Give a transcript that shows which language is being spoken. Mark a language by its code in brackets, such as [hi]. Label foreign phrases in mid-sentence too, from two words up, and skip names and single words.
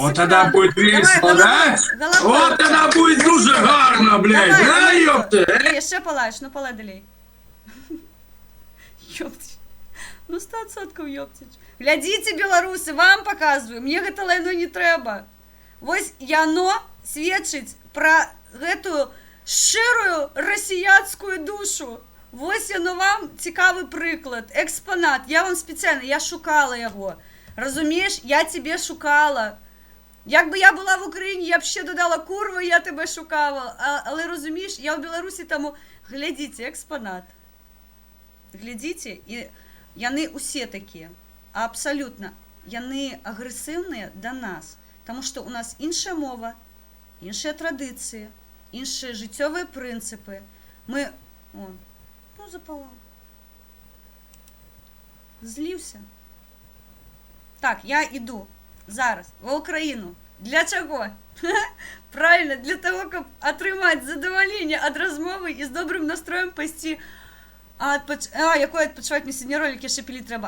[ru] Вот экрана. тогда будет весело, да? Вот тогда будет [uk] дуже гарно, [ru] блядь, да, ёпта? [uk] Ні, ще палаєш, ну палай далей. [ru] Ёптич. Ну 100% ёптич. Глядите, белорусы, вам показываю, мне [be] гэта лайно не трэба. Вось яно сведчыць пра гэтую шчырую расіянскую душу. Вось яно вам цікавы прыклад, экспонат. Я вам спецыяльна, я шукала яго. Разумееш, [uk] я тебе шукала. Як би я була в Україні, я б ще додала курва, я тебе шукала. Але розумієш, я в Білорусі, тому глядіть, експонат. [be] Глядіть, і яны усе такі, абсолютно, яны агрэсіўныя да нас, тому що у нас іншая мова, іншыя традыцыі, іншыя жыццёвыя прынцыпы. Мы, [uk] знов запалав. Злівся. Так, я іду зараз в Україну. Для чого? Правильно, для того, щоб отримати задоволення від розмови і з добрим настроєм пойти. Якой відпочивати мені сьогодні ролики ще пилить треба.